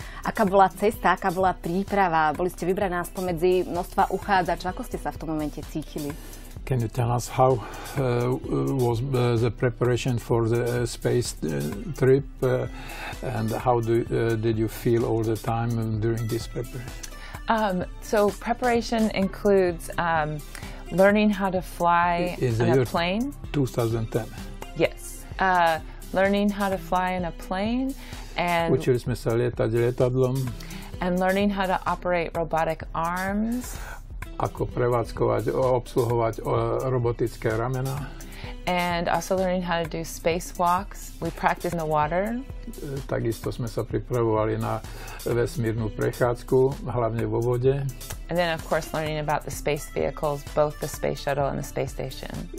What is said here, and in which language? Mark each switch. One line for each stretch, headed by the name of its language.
Slovak: Aká bola cesta, aká bola príprava? Boli ste vybraná spomedzi množstva uchádzačov. Ako ste sa v tom momente cítili?
English: Can you tell us how was the preparation for the space trip and how did you feel all the time during this preparation? So preparation includes learning how to fly on a plane. 2010. Yes. Learning how to fly in a plane and
Slovak: Učili sme sa lietať lietadlom.
English: And learning how to operate robotic arms.
Slovak: Ako prevádzkovať, obsluhovať robotické ramena.
English: And also learning how to do spacewalks. We practice in the water.
Slovak: Takisto sme sa pripravovali na vesmírnu prechádzku, hlavne vo vode.
English: And then, of course, learning about the space vehicles, both the space shuttle and the space station.